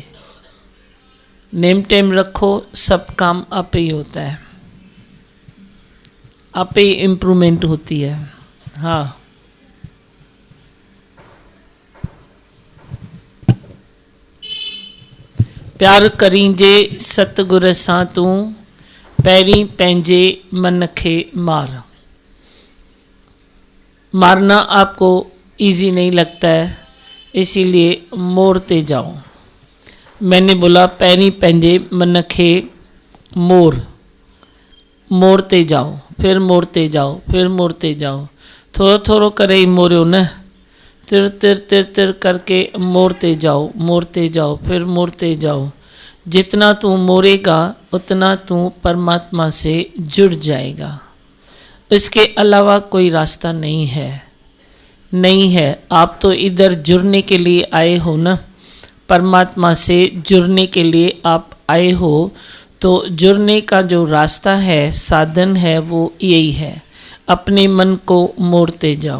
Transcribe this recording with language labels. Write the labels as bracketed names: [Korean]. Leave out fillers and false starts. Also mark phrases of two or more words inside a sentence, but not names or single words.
[Hindi] नेम टेम रखो, सब काम आप ही होता है, आप ही इम्प्रूवमेंट होती है। [Sindhi] हाँ, प्यार करींजे सतगुर सां तू, पैरी पंहिंजे मन खे मार। [Hindi] मारना आपको इजी नहीं लगता है, इसीलिए मोड़ते जाओ। मैंने बोला [Sindhi] पैरी पंहिंजे मन खे मोर, [Hindi] मोड़ते जाओ, फिर मोड़ते जाओ, फिर मोड़ते जाओ, [Sindhi] थोड़ो थोड़ो करे ही मोड़ो न, [Hindi] तिर तिर तिर तिर करके मोड़ते जाओ, मोड़ते जाओ, फिर मोड़ते जाओ। जितना तू मोड़ेगा उतना तू परमात्मा से जुड़ जाएगा, इसके अलावा कोई रास्ता नहीं है, नहीं है। आप तो इधर जुड़ने के लिए आए हो ना, परमात्मा से जुड़ने के लिए आप आए हो, तो जुड़ने का जो रास्ता है, साधन है, वो यही है, अपने मन को मोड़ते जाओ।